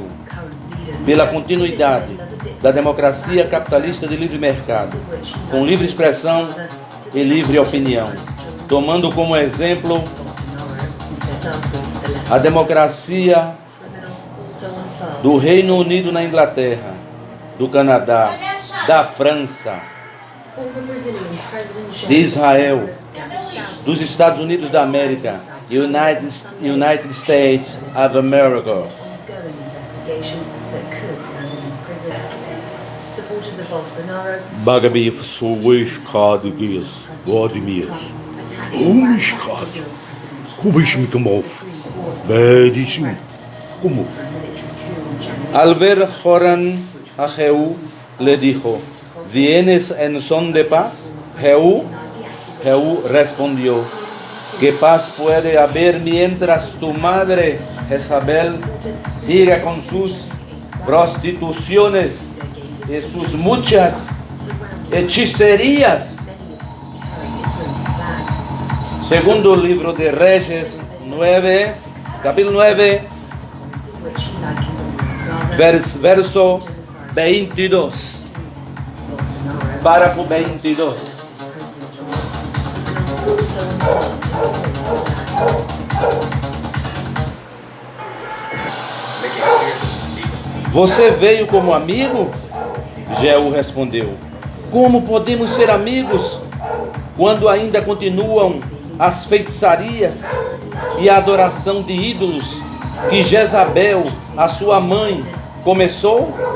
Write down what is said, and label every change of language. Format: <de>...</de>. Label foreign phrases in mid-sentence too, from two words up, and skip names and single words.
<pt>Pela continuidade da democracia capitalista de livre mercado, com livre expressão e livre opinião, tomando como exemplo a democracia do Reino Unido na Inglaterra, do Canadá, da França, de Israel, dos Estados Unidos da América,</pt> <en>United States of America. Bagabi Sowishkadgis, Vladimirs. Umishkad. Kubishmikamov. Bedishim.</en> <pt>Como?</pt> <es>Al ver Joram a Jehú le dijo: ¿Vienes en son de paz? Jehú respondió: ¿Qué paz puede haber mientras tu madre Jezabel siga con sus prostituciones y sus muchas hechicerías? Segundo libro de Reyes 9, capítulo 9, verso 22, párrafo 22.</es> <pt>Você veio como amigo? Jehú respondeu: Como podemos ser amigos quando ainda continuam as feitiçarias e a adoração de ídolos que Jezabel, a sua mãe, começou?</pt>